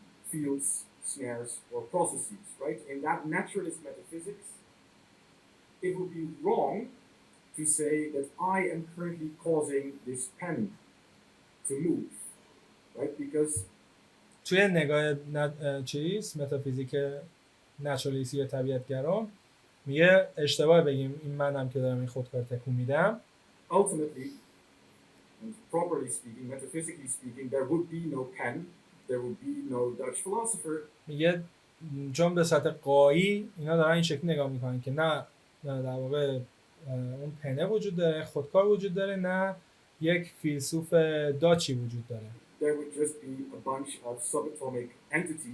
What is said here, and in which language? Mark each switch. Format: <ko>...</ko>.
<en>Fields, snares, or processes, right? In that naturalist metaphysics, it would be wrong to say that I am currently causing this pen to move, right? Because</en> <fa>توی نگاه متافیزیک نچرالیستی یا طبیعتگرا میگه اشتباه بگیم این منم که دارم این خودکار تکون میدم.</fa> <en>Ultimately, and properly speaking, metaphysically speaking, there would be no pen, there would be no Dutch philosopher.</en> <fa>میگه چون به سطح قایی اینا دارن این شکلی نگاه میکنن که نه در واقع اون پنه وجود داره، خودکار وجود داره، نه یک فیلسوف داچی وجود داره.</fa> <en>There would just be a bunch of subatomic entities.</en>